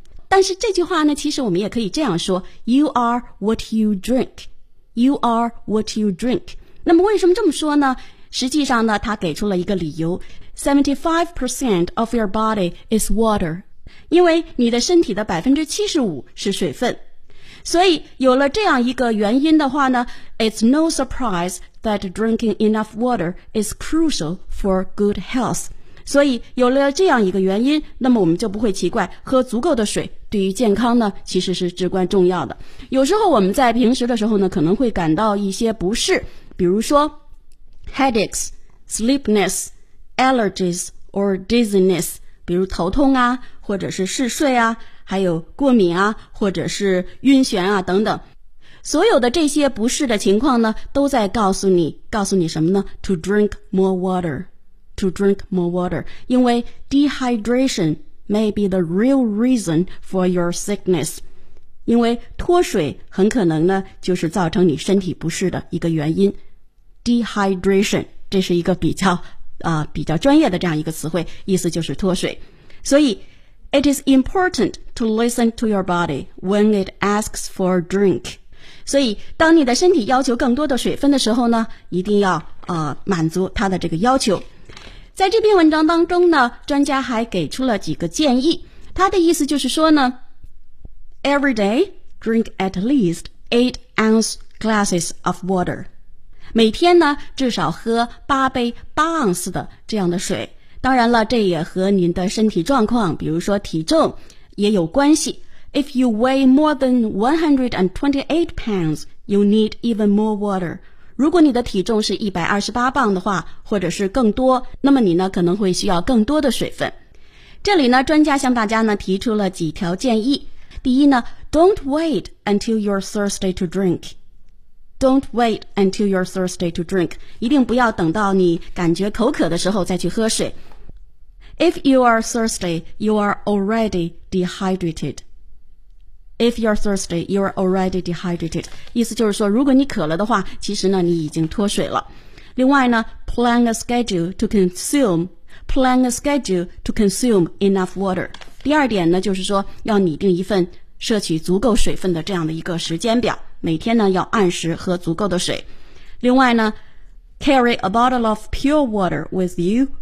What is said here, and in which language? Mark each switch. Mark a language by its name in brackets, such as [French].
[Chinese] 但是这句话呢，其实我们也可以这样说 , [English] You are what you drink. You are what you drink. [Chinese] 那么为什么这么说呢？实际上呢，他给出了一个理由。 [English] 75% of your body is water. [Chinese] 因为你的身体的 75% 是水分。所以有了这样一个原因的话呢， [English] It's no surprise that drinking enough water is crucial for good health. [Chinese] 所以有了这样一个原因，那么我们就不会奇怪喝足够的水对于健康呢其实是至关重要的。有时候我们在平时的时候呢，可能会感到一些不适，比如说 [English] headaches, sleepiness, allergies or dizziness, [Chinese] 比如头痛啊，或者是嗜睡啊，还有过敏啊，或者是晕眩啊等等，所有的这些不适的情况呢，都在告诉你什么呢？ [English] To drink more water, to drink more water. [Chinese] 因为 [English] dehydration may be the real reason for your sickness. [Chinese] 因为脱水很可能呢，就是造成你身体不适的一个原因。 Dehydration 这是一个比较专业的这样一个词汇，意思就是脱水。所以 [English] It is important to listen to your body when it asks for a drink. [Chinese] 所以当你的身体要求更多的水分的时候呢，一定要满足它的这个要求。在这篇文章当中呢，专家还给出了几个建议。他的意思就是说呢， [English] Every day, drink at least 8 ounce glasses of water. [Chinese] 每天呢，至少喝8杯8盎司的这样的水。当然了，这也和您的身体状况，比如说体重也有关系。 [English] If you weigh more than 128 pounds, you need even more water. [Chinese] 如果你的体重是128磅的话，或者是更多，那么你呢，可能会需要更多的水分。这里呢，专家向大家呢提出了几条建议。第一呢 [English] ，Don't wait until you're thirsty to drink。 Don't wait until you're thirsty to drink。 [Chinese] 一定不要等到你感觉口渴的时候再去喝水。 [English] If you are thirsty, you are already dehydrated. If you're thirsty, you are already dehydrated. [Chinese] 意思就是说，如果你渴了的话，其实呢，你已经脱水了。另外呢 [English] ，plan a schedule to consume. Plan a schedule to consume enough water. [Chinese] 第二点呢，就是说要拟定一份摄取足够水分的这样的一个时间表，每天呢要按时喝足够的水。另外呢 [English] ，carry a bottle of pure water with you.